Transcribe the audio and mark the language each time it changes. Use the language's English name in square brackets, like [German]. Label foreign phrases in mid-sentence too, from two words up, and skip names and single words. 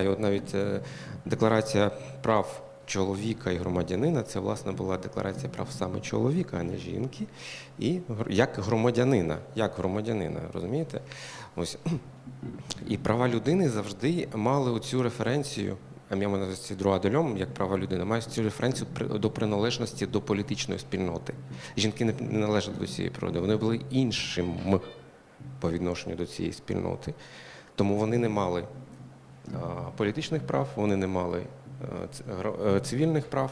[Ukrainian] І от навіть декларація прав чоловіка і громадянина, це, власне, була декларація прав саме чоловіка, а не жінки, і як громадянина, розумієте? Ось. І права людини завжди мали оцю референцію, а я маю на увазі [French] droit de l'homme, [Ukrainian] як права людини, мають цю референцію до приналежності до політичної спільноти. Жінки не належать до цієї природи, вони були іншим по відношенню до цієї спільноти. Тому вони не мали політичних прав, вони не мали цивільних прав.